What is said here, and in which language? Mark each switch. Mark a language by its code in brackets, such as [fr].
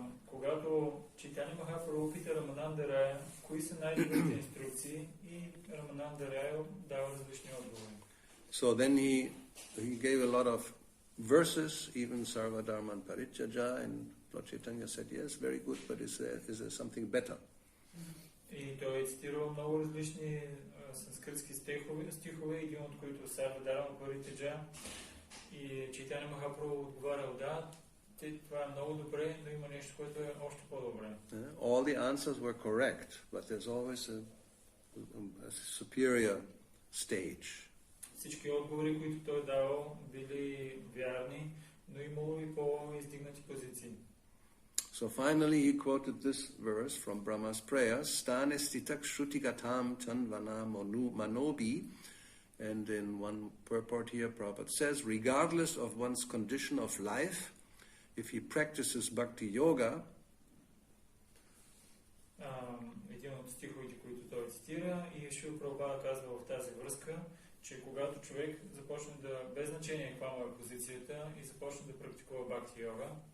[bg] Когато Чайтаня Махапрабху пита Рамананда Рая, кои са най-добрите инструкции, и Рамананда Рая дава различни отговори. [en] So then he gave a lot of verses, even Sarva Dharman Parityaja, and Lord Chaitanya said, yes, very good, but is there something better? [bg] И той е цитирал много различни санскритски стихове, един от които Sarva Dharman Parityaja, и Чайтаня Махапрабху отговарял, да, това е много добре, но има нещо, което е още по-добре. [en] All the answers were correct, but there's always a superior stage. [bg] Всички отговори, които той давал, били вярни, но имало и по-издигнати позиции. [en] So finally he quoted this verse from Brahma's prayers, [sa] Stane stitak shrutigatam tanvana manobi, [en] and in one purport here Prabhupada says, regardless of one's condition of life, if he practices Bhakti-yoga, [bg] един от стиховете, които той цитира, и Шрила Прабхупада казва в тази връзка, че когато човек започне да, без значение каква му е позицията, и започне да практикува Bhakti-yoga.